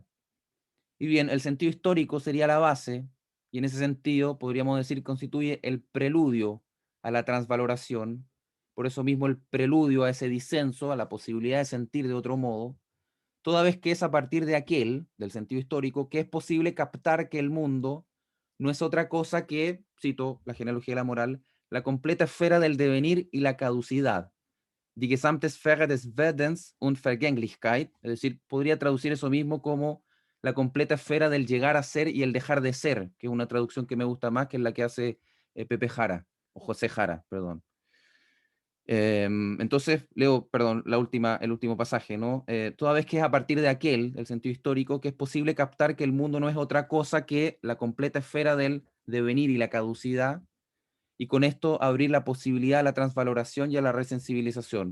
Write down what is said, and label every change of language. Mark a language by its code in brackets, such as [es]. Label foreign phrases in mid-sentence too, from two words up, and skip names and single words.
[es] Y bien, el sentido histórico sería la base, y en ese sentido podríamos decir constituye el preludio a la transvaloración, por eso mismo el preludio a ese disenso, a la posibilidad de sentir de otro modo, toda vez que es a partir de aquel, del sentido histórico, que es posible captar que el mundo no es otra cosa que, cito la genealogía de la moral, la completa esfera del devenir y la caducidad. [de] Die gesamte Sphäre des Werdens und Vergänglichkeit, [es] es decir, podría traducir eso mismo como la completa esfera del llegar a ser y el dejar de ser, que es una traducción que me gusta más, que es la que hace Pepe Jara, o José Jara, perdón. Entonces, leo, perdón, el último pasaje, ¿no? Toda vez que es a partir de aquel, el sentido histórico, que es posible captar que el mundo no es otra cosa que la completa esfera del devenir y la caducidad, y con esto abrir la posibilidad a la transvaloración y a la resensibilización.